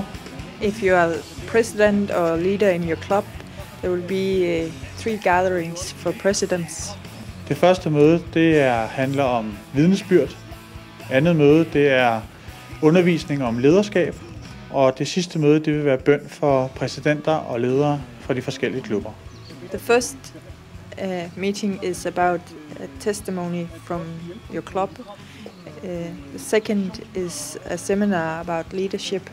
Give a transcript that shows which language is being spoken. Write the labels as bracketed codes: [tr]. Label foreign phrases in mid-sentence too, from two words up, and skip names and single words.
[en] If you are president or leader in your club, there will be 3 gatherings for presidents. [da] Det første møde, det handler om vidnesbyrd. Andet møde, det er undervisning om lederskab. Og det sidste møde, det vil være bøn for præsidenter og ledere fra de forskellige klubber. [en] The first meeting is about a testimony from your club. The second is a seminar about leadership.